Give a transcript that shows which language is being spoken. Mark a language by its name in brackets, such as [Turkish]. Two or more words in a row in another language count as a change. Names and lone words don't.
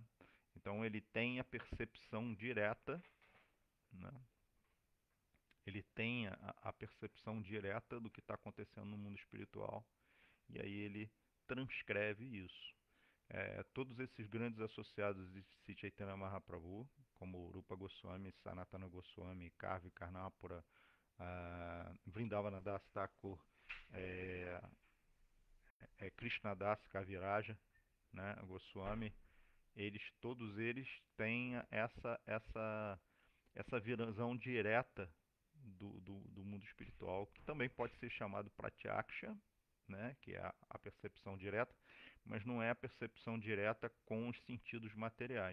[Portuguese] Então ele tem a percepção direta, né? Ele tem a percepção direta do que está acontecendo no mundo espiritual e aí ele transcreve isso. Todos esses grandes associados de Sri Chaitanya Mahaprabhu, como Rupa Goswami, Sanatana Goswami, Karvi Karnapura, Vrindavana Das Thakur, é, Krishnadas Kaviraja, né, Goswami, todos eles têm essa visão direta do mundo espiritual, que também pode ser chamado pratyaksha, né, que é a percepção direta, mas não é a percepção direta com os sentidos materiais.